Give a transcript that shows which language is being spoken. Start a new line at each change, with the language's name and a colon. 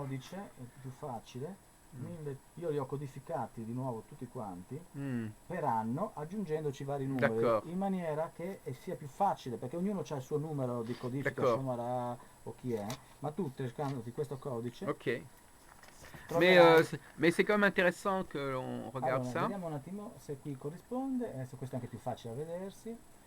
Italian: codice, è più facile. Mm. Io li ho codificati di nuovo tutti quanti Mm. per anno, aggiungendoci vari numeri, D'accordo. in maniera che sia più facile, perché ognuno ha il suo numero di codifica,
French: D'accord.
Italian: Shomara o chi è, ma tu cercandoti questo codice Ok. troverai...
French: Mais c'est quand même intéressant que l'on regarde
Italian: Allora,
French: ça.
Italian: vediamo un attimo se qui corrisponde, adesso questo è anche più facile da vedersi.